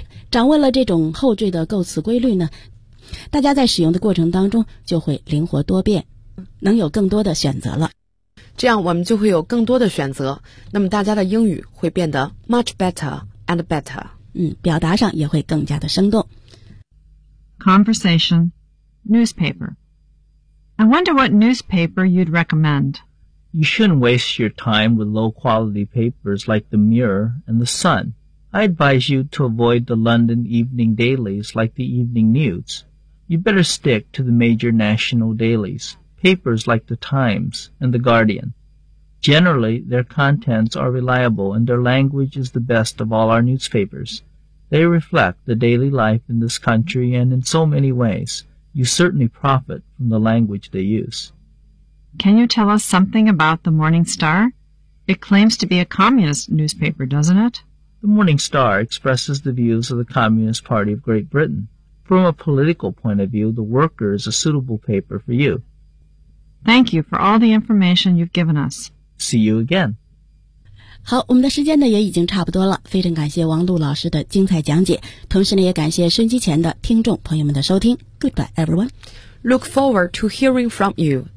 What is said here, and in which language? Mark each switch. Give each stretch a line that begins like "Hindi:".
Chinese: 掌握了这种后缀的构词规律呢，大家在使用的过程当中就会灵活多变，能有更多的选择了，这样我们就会有更多的选择，那么大家的英语会变得
English: much better and better，
Chinese: 表达上也会更加的生动。
English: Conversation Newspaper. I wonder what newspaper you'd recommend. You shouldn't waste your time with low quality papers like the Mirror and the Sun. I advise you to avoid the London evening dailies like the Evening News. You'd better stick to the major national dailiespapers like The Times and The Guardian. Generally, their contents are reliable and their language is the best of all our newspapers. They reflect the daily life in this country and in so many ways, you certainly profit from the language they use. Can you tell us something about The Morning Star? It claims to be a communist newspaper, doesn't it? The Morning Star expresses the views of the Communist Party of Great Britain. From a political point of view, The Worker is a suitable paper for you. Thank you for all the information you've given us. See you again.
Chinese: 好，我们的时间呢也已经差不多了，非常感谢王璐老师的精彩讲解，同时呢也感谢收机前的听众朋友们的收听。
English: Goodbye everyone. Look forward to hearing from you.